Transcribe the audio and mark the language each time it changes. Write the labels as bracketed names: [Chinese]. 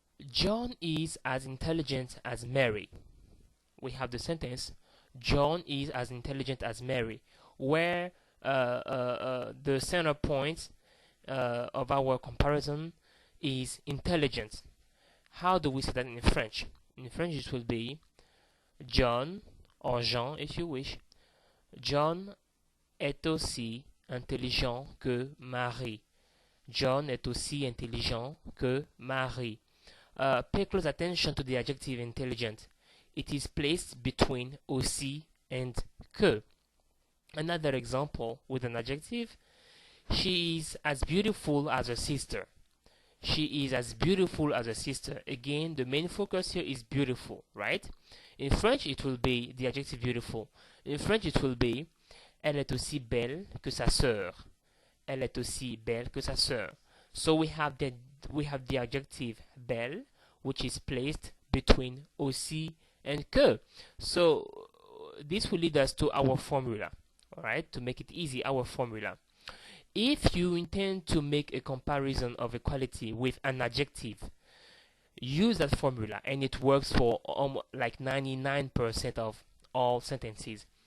[English] John is as intelligent as Mary. We have the sentence, John is as intelligent as Mary, where the center point of our comparison is intelligence. How do we say that in French? In French it will be John, or Jean if you wish. [French] John est aussi intelligent que Marie. John est aussi intelligent que Marie. [English] Pay close attention to the adjective intelligent. It is placed between aussi and que. Another example with an adjective, she is as beautiful as her sister. She is as beautiful as her sister. Again, the main focus here is beautiful, right? In French, it will be the adjective beautiful. In French, it will be [French] elle est aussi belle que sa sœur. Elle est aussi belle que sa sœur. [English] So we have the adjective belle, which is placed between aussi and que. So this will lead us to our formula. Alright, to make it easy, our formula. If you intend to make a comparison of equality with an adjective, use that formula, and it works for like 99% of all sentences.